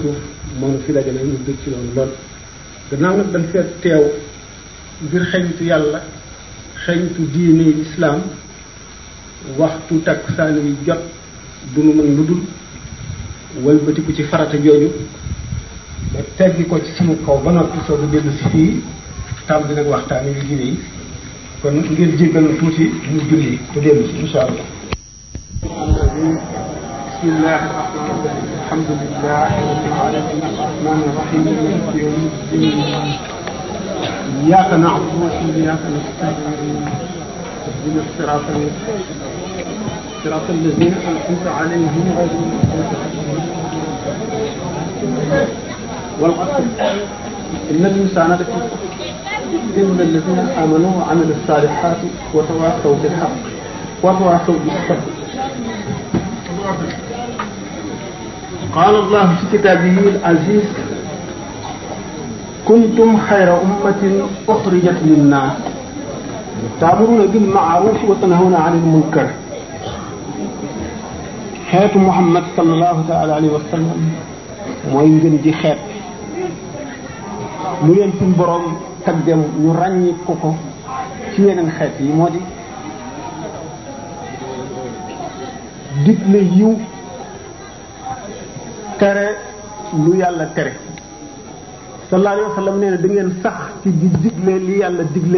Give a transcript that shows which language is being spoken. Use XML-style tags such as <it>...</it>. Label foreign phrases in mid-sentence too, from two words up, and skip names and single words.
<wo>suuf moom fi dajale ñu bëgg ci loolu lool gannaaw nag dañ feet teew ngir xeñtu yàlla xeñtu diine islaam waxtu takkusaan yi jot du nu mën lu dul walbatiku ci farata jooju ba teggi ko ci sunu kaw ba noppi soo ko dellu si fii tàmbali nag waxtaan yu diine yi kon ngeen jéggal na tuuti ñu julli te dellu si</wo> <ar>إن شاء الله بسم الله الرحمن الرحيم الحمد لله رب العالمين الرحمن الرحيم مالك يوم الدين إياك نعبد وإياك نستعين اهدنا الصراط صراط الذين أنعمت عليهم غير المغضوب عليهم والعصر إن الإنسان لفي خسر إلا الذين آمنوا وعملوا الصالحات وتواصوا بالحق وتواصوا بالصبر قال الله في كتابه العزيز كنتم خير أمة أخرجت للناس تأمرون بالمعروف وتنهون عن المنكر</ar> <wo>xeetu Muhammad</wo> <ar>صلى الله تعالى عليه وسلم</ar> <wo>mooy ngën ji xeet lu leen suñ boroom taggem ñu ràññi ko ci yeneen xeet yi moo di digle yiw tere lu yàlla tere</wo> <ar>صلى الله عليه وسلم</ar> <wo>nee na da ngeen sax ci di digle li yàlla digle</wo>